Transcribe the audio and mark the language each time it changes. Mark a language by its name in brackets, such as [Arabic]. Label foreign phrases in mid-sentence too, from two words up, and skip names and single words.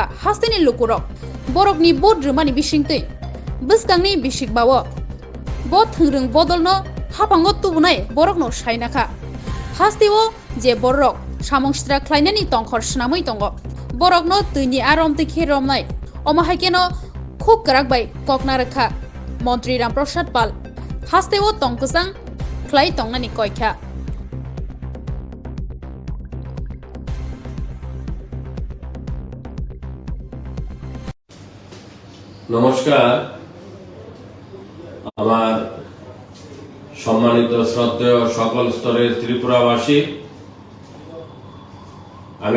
[Kok Borok] hastini lukurok borokni bod rumani bisingtei buskangni bisikbawo bo thungrung bodolno hapango tubunai borokno sainakha hastiwo je borok samungstra khlainani tongkhor snamui tongo borokno tuini arom tikhi romnai omahaikeno khub karak bai kokna rakha mantri ramprasad pal hastewo tongkusang khlai tongnani koikha [Bangla] নমস্কার আমার সম্মানিত শ্রদ্ধেয় সকল স্তরের ত্রিপুরাবাসী আমি